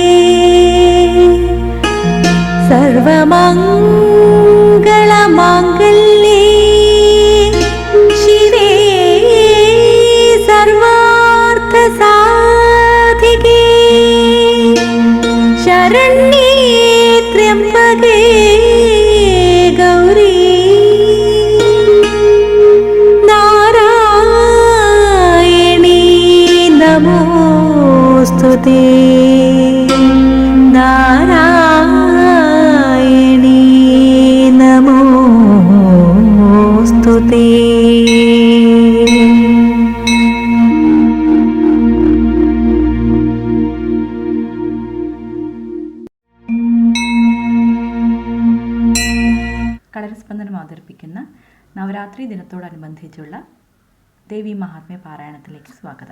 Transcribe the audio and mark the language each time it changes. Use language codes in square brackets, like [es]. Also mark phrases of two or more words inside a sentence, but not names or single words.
[sa] सर्वमङ्गलमाङ्गल्ये शिवे सर्वार्थसाधिके शरण्ये त्र्यम्बके गौरी नारायणी नमोस्तुते। नारायणी नमोस्तुते। [ml] കളരസ്പന്ദനം അവതരിപ്പിക്കുന്ന നവരാത്രി ദിനത്തോടനുബന്ധിച്ചുള്ള ദേവി മഹാത്മ്യ പാരായണത്തിലേക്ക് സ്വാഗതം.